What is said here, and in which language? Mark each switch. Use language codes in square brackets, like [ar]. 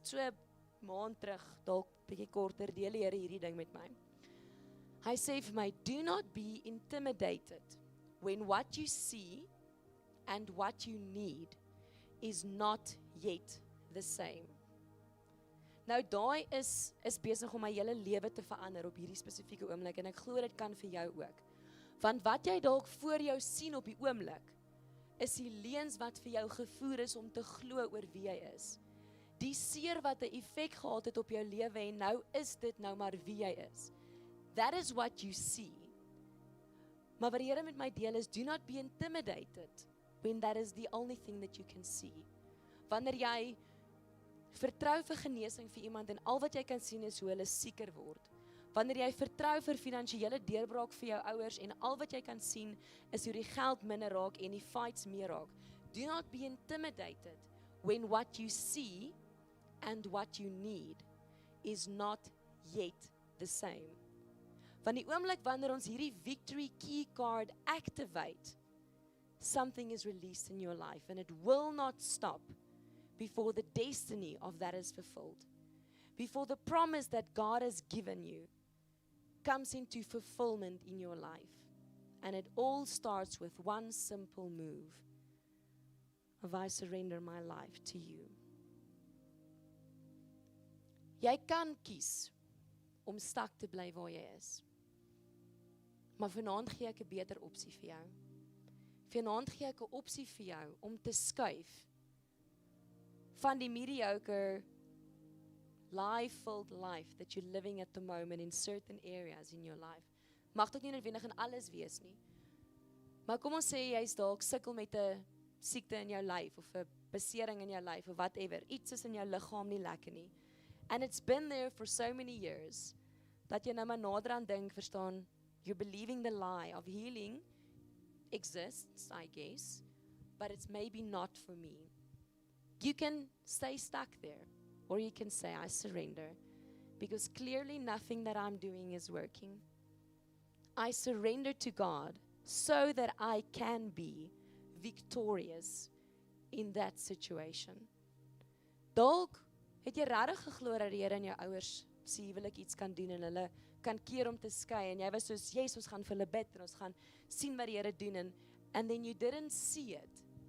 [af] So 'n maand terug, dalk bietjie korter, deel die Here hierdie ding met my. Hy sê vir my, [en] do not be intimidated when what you see and what you need is not yet the same. [af] Nou daai is besig om my hele lewe te verander op hierdie spesifieke oomblik en ek glo dit kan vir jou ook. Want wat jy dalk voor jou sien op die oomblik, is die leuns wat vir jou gevoer is om te glo oor wie jy is. Die seer wat 'n effek gehad het op jou lewe en nou is dit nou maar wie jy is. [en] That is what you see. [af] Maar wat die Here met my deel is, [en] do not be intimidated when that is the only thing that you can see. [af] Wanneer jy vertrou vir genesing vir iemand en al wat jy kan sien is hoe hulle sieker word. Wanneer jy vertrou vir finansiële deurbraak vir jou ouers en al wat jy kan sien is hoe die geld minder raak en die fights meer raak. [en] Do not be intimidated when what you see and what you need is not yet the same. [af] Van die oomblik wanneer ons hierdie [en] victory key card activate, something is released in your life and it will not stop before the destiny of that is fulfilled. Before the promise that God has given you comes into fulfillment in your life. And it all starts with one simple move of I surrender my life to you. [af] Jy kan kies om stak te bly waar jy is. Maar vanaand gee ek 'n beter opsie vir jou. Vanaand gee ek 'n opsie vir jou om te skuif van die [en] mediocre lie-filled life that you're living at the moment in certain areas in your life. [af] Mag dit nie noodwendig in alles wees nie. Maar kom ons sê jy's dalk sukkel met 'n siekte in jou lyf of 'n besering in jou lyf of whatever. Iets is in jou liggaam nie lekker nie. [en] And it's been there for so many years [af] dat jy nou maar nader aan dink, verstaan, [en] you're believing the lie of healing exists, I guess, but it's maybe not for me. You can stay stuck there, or you can say, I surrender, because clearly nothing that I'm doing is working. I surrender to God so that I can be victorious in that situation. [af] Dalk het jy regtig geglo dat die Here en jou ouers se huwelik iets kan doen en hulle kan keer om te skei en jy was soos, yes, ons gaan vir hulle bid en ons gaan sien wat die Here doen [en] and then you didn't see it.